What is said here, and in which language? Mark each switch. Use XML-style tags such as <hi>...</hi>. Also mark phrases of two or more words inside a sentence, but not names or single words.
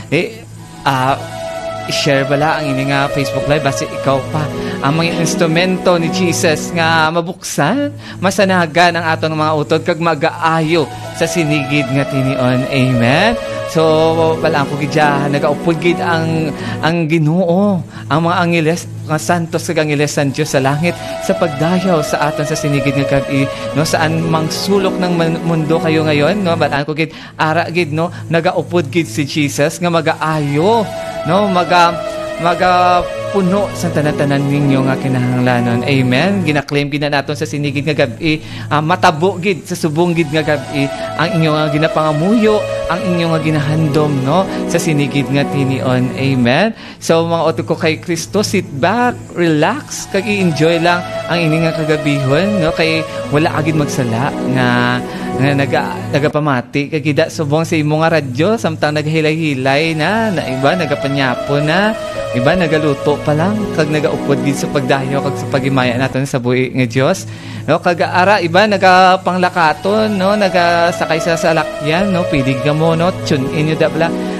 <hil>I-share bala ang ini nga Facebook live basi ikaw pa ang mga instrumento ni Jesus nga mabuksan, masanagan ang atong mga utod kag magaayo sa sinigid nga tinion. Amen. So balang ko gidya nagaupod gid ang Ginoo, ang mga angeles nga santos kag angeles san Dios sa langit sa pagdayaw sa aton sa sinigid nga gabi, no,</hil> <tl>saan mang sulok ng mundo kayo ngayon, no,</tl> <hil>balang ko gid ara gid, no, nagaupod gid si Jesus nga magaayo, no, puno sa tanan-tanan ninyo nga kinahanglanon. Amen. Ginaklaim gid na naton sa sinigid nga gabi, matabo gid sa subong gid nga gabi ang inyo nga ginapangamuyo, ang inyo nga ginahandom, no, sa sinigid nga tinion. Amen. So mga utod ko kay Kristo,</hil> <en>sit back, relax,</en> <hil>kag i-enjoy lang ang ini nga kagabihon, no, kay wala agid magsala nga nagapamati kay gida subong sa imo nga radyo samtang naghilay-hilay na iba nagapanyapo na, iba nagaluto pa lang kag nagaupod gid sa pagdayo kag sa pagimaya naton sa buhi nga Dios, no, kag ara iba nagapanglakaton, no, nagasakay sa salakyan, no, pidig ka mo, no,</hil> <en>tune in</en> <hil>dabla</hil>